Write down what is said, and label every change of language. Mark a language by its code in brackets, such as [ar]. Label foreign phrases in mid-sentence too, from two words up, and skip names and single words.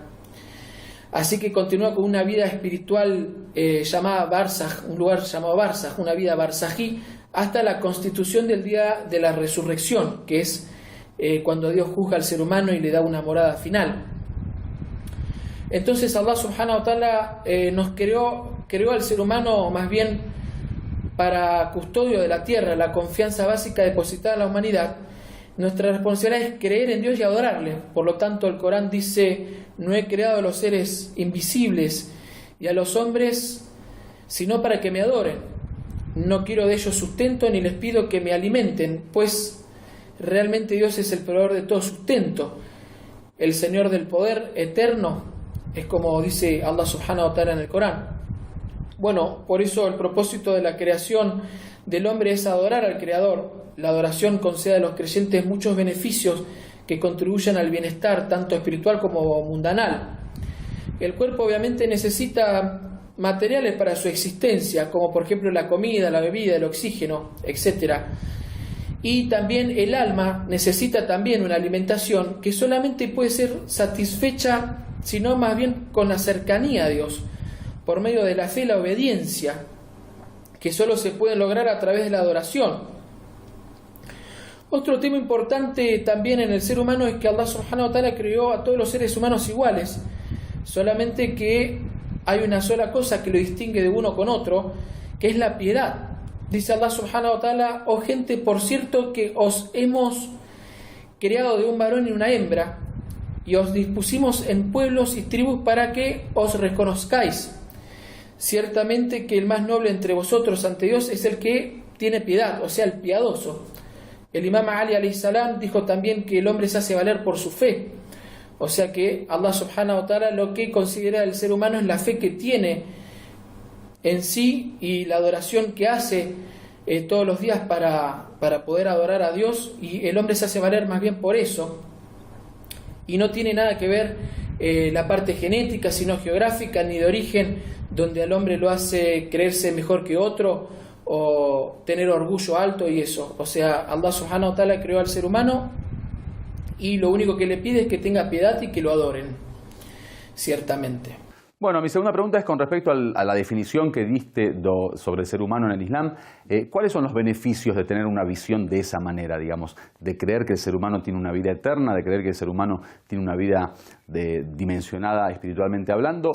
[es] Así que continúa con una vida espiritual llamada Barzaj, un lugar llamado Barzaj, una vida barzají, hasta la constitución del día de la resurrección, que es cuando Dios juzga al ser humano y le da una morada final. Entonces [ar] الله سبحانه وتعالى [es] nos creó al ser humano más bien para custodio de la tierra, la confianza básica depositada en la humanidad. Nuestra responsabilidad es creer en Dios y adorarle. Por lo tanto, el Corán dice: no he creado a los seres invisibles y a los hombres sino para que me adoren. No quiero de ellos sustento ni les pido que me alimenten, pues realmente Dios es el proveedor de todo sustento, el Señor del poder eterno, es como dice [ar] الله سبحانه وتعالى [es] en el Corán. Bueno, por eso el propósito de la creación del hombre es adorar al Creador. La adoración concede a los creyentes muchos beneficios que contribuyen al bienestar tanto espiritual como mundanal. El cuerpo obviamente necesita materiales para su existencia, como por ejemplo la comida, la bebida, el oxígeno, etc. Y también el alma necesita también una alimentación que solamente puede ser satisfecha, sino más bien con la cercanía a Dios, por medio de la fe y la obediencia, que solo se puede lograr a través de la adoración. Otro tema importante también en el ser humano es que [ar] الله سبحانه وتعالى [es] creó a todos los seres humanos iguales, solamente que hay una sola cosa que lo distingue de uno con otro, que es la piedad. Dice [ar] الله سبحانه وتعالى: [es] oh gente, por cierto que os hemos creado de un varón y una hembra, y os dispusimos en pueblos y tribus para que os reconozcáis. Ciertamente que el más noble entre vosotros ante Dios es el que tiene piedad, o sea, el piadoso. El imam Ali [ar] عليه السلام [es] dijo también que el hombre se hace valer por su fe. O sea que [ar] الله سبحانه وتعالى [es] lo que considera el ser humano es la fe que tiene en sí y la adoración que hace todos los días para poder adorar a Dios, y el hombre se hace valer más bien por eso. Y no tiene nada que ver la parte genética, sino geográfica, ni de origen, donde al hombre lo hace creerse mejor que otro o tener orgullo alto y eso. O sea, [ar] الله سبحانه وتعالى [es] creó al ser humano y lo único que le pide es que tenga piedad y que lo adoren, ciertamente. Bueno, mi segunda pregunta es con respecto a la definición que diste sobre el ser humano en el Islam. ¿Cuáles son los beneficios de tener una visión de esa manera, digamos, de creer que el ser humano tiene una vida eterna, de creer que el ser humano tiene una vida dimensionada espiritualmente hablando?